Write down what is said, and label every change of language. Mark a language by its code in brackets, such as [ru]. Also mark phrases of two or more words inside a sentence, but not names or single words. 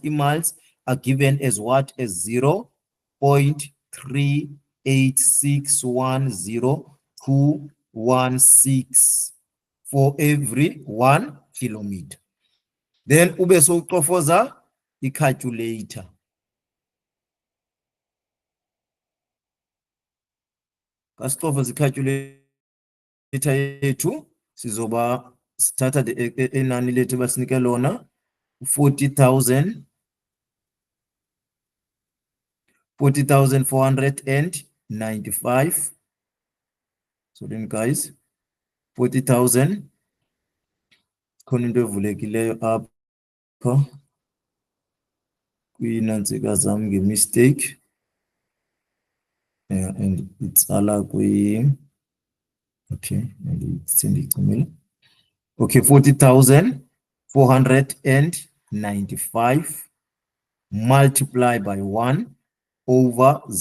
[en] I-miles are given as what? As 0.3861021 for every 1 kilometer. [xh] Then ube so ucofoza i-calculator. Kasicofoza i-calculator yethu sizoba sithatha enani lethu basinike lona 40,495. [en] So then guys, [xh] 40,000 khona into evulekileyo apha kwinantsika zam nge-mistake. [en] Yeah, and it's ala kwi, okay, sendicimile. Okay, 40,495 multiply by 1 over